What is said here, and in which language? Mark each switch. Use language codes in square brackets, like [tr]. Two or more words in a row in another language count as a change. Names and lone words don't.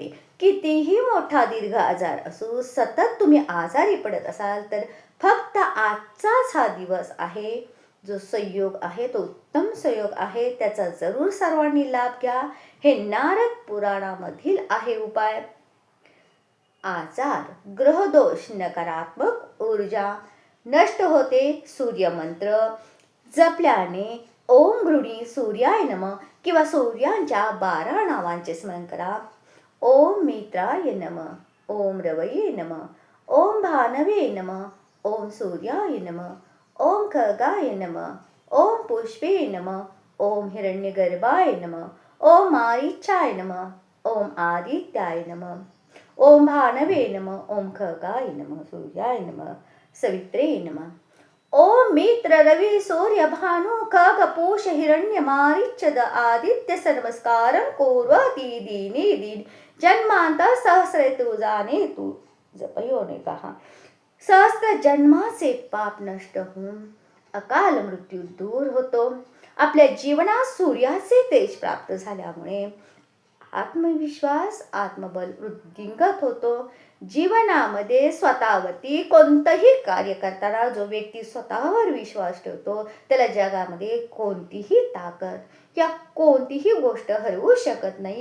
[mr] कितीही मोठा दीर्घ आजार असो, सतत तुम्ही आजारी पडत असाल तर फक्त आजचाच हा दिवस आहे, जो संयोग आहे, तो उत्तम संयोग आहे, त्याचा जरूर सर्वांनी लाभ घ्या. हे नारद पुराणामधील आहे उपाय. आजार, ग्रहदोष, नकारात्मक ऊर्जा नष्ट होते. सूर्यमंत्र जपल्याने [sa] ओम गृणी सूर्याय नमः [mr] किंवा सूर्यांच्या 12 नावांचे स्मरण करा. [sa] ओम मित्राय नमः, ओम रवये नमः, ओम भानवे नमः, ओम सूर्याय नमः, ओम खगाय नमः, ओम पुष्पे नमः, ओम हिरण्यगर्भाय नमः, ओम मारीचाय नमः, ओम आदित्याय नमः, ओम भानवे नमः, ओम खगाय नमः, सूर्याय नमः, सवित्रे नमः. ओम मित्र रवि सूर्य भानु खग पूष हिरण्य मारीचद आदित्य नमस्कारं कुर्वती दीने दीन जन्मांतर सहस्रे तू जाने तू जपयोने कहा. [mr] सहस्त्र जन्माचे पाप नष्ट होऊन अकाल मृत्यू दूर होतो. आपल्या जीवनात सूर्याचे तेज प्राप्त झाल्यामुळे आत्मविश्वास, आत्मबल वृद्धिंगत होतो. जीवनामध्ये स्वतःवरती कोणतंही कार्य करताना जो व्यक्ती स्वतःवर विश्वास ठेवतो, त्याला जगामध्ये कोणतीही ताकद किंवा कोणतीही गोष्ट हरवू शकत नाही.